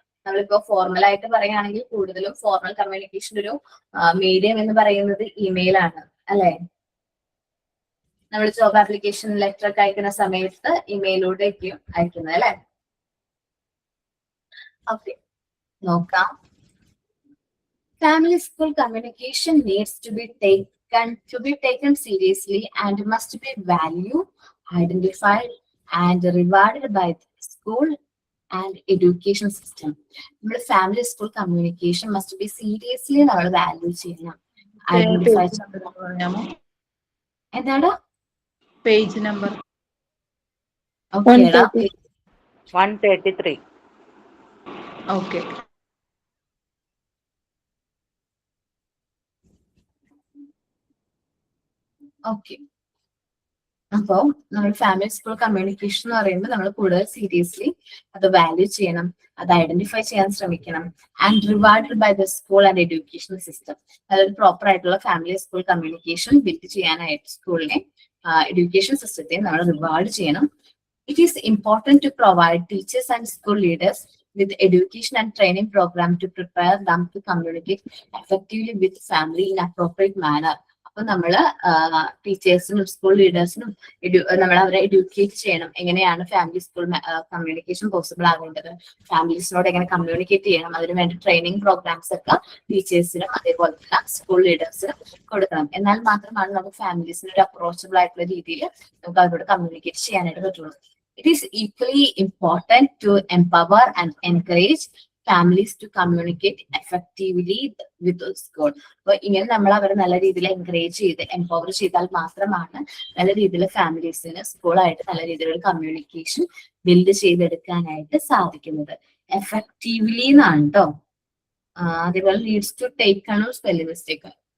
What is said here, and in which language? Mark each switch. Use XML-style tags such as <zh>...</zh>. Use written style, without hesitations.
<ml>നമ്മളിപ്പോ ഫോർമൽ ആയിട്ട് പറയുകയാണെങ്കിൽ കൂടുതലും ഫോർമൽ കമ്മ്യൂണിക്കേഷൻ ഒരു മീഡിയം എന്ന് പറയുന്നത് ഇമെയിൽ ആണ്, അല്ലെ? നമ്മൾ ജോബ് ആപ്ലിക്കേഷൻ ലെറ്റർ ഒക്കെ അയക്കുന്ന സമയത്ത് ഇമെയിലൂടെ അയക്കുന്നത്, അല്ലെ? ഓക്കെ, നോക്കാം.</ml> <en>Family school communication needs to be taken seriously and must be valued, identified, and rewarded by the school and education system.</en> <ml>നമ്മുടെ family school communication must be seriously നമ്മൾ value ചെയ്യണം, identify പറയാമോ? എന്താണ് പേജ് നമ്പർ? ഓക്കേടാ 133. Okay. Okay. അപ്പോ നമ്മൾ family school communication എന്ന് പറയുമ്പോൾ നമ്മൾ കൂടുതൽ സീരിയസ്ലി അത് വാല്യൂ ചെയ്യണം, അത് ഐഡന്റിഫൈ ചെയ്യാൻ ശ്രമിക്കണം.</ml> <en>And rewarded by the school and education system.</en> <ml>അതായത് പ്രോപ്പർ ആയിട്ടുള്ള ഫാമിലി സ്കൂൾ കമ്മ്യൂണിക്കേഷൻ ബിൽഡ് ചെയ്യാനായിട്ട് സ്കൂളിനെ എഡ്യൂക്കേഷൻ സിസ്റ്റത്തെ നമ്മൾ റിവാർഡ് ചെയ്യണം.</ml> <en>It is important to provide teachers and school leaders with education and training program to prepare them to communicate effectively with family in appropriate manner.</en> <ml>അപ്പൊ നമ്മള് ടീച്ചേഴ്സിനും school ലീഡേഴ്സിനും നമ്മൾ അവരെ educate ചെയ്യണം. എങ്ങനെയാണ് ഫാമിലി സ്കൂൾ കമ്മ്യൂണിക്കേഷൻ പോസിബിൾ ആകേണ്ടത്, ഫാമിലീസിനോട് എങ്ങനെ communicate ചെയ്യണം, അതിന് വേണ്ടി ട്രെയിനിങ് പ്രോഗ്രാംസ് ഒക്കെ ടീച്ചേഴ്സിനും അതേപോലെ തന്നെ സ്കൂൾ ലീഡേഴ്സിനും കൊടുക്കണം. എന്നാൽ മാത്രമാണ് നമുക്ക് ഫാമിലീസിന് ഒരു അപ്രോച്ചബിൾ ആയിട്ടുള്ള രീതിയിൽ നമുക്ക് അവരോട് കമ്മ്യൂണിക്കേറ്റ് ചെയ്യാനായിട്ട് പറ്റുള്ളൂ.</ml> <en>It is equally important to empower and encourage families to communicate effectively with the school.</en> <ml>അപ്പൊ ഇങ്ങനെ നമ്മൾ അവരെ നല്ല രീതിയിൽ എൻകറേജ് ചെയ്ത് എംപവർ ചെയ്താൽ മാത്രമാണ് നല്ല രീതിയിൽ ഫാമിലീസിന് സ്കൂളായിട്ട് നല്ല രീതിയിലുള്ള കമ്മ്യൂണിക്കേഷൻ ബിൽഡ് ചെയ്തെടുക്കാനായിട്ട് സാധിക്കുന്നത്. എഫക്റ്റീവ്ലി എന്നാണ് കേട്ടോ. അതേപോലെ ലീഡ്സ് ടു ടേക്ക് ആണ് സ്പെല്ലിംഗ് മിസ്റ്റേക്ക്.</ml>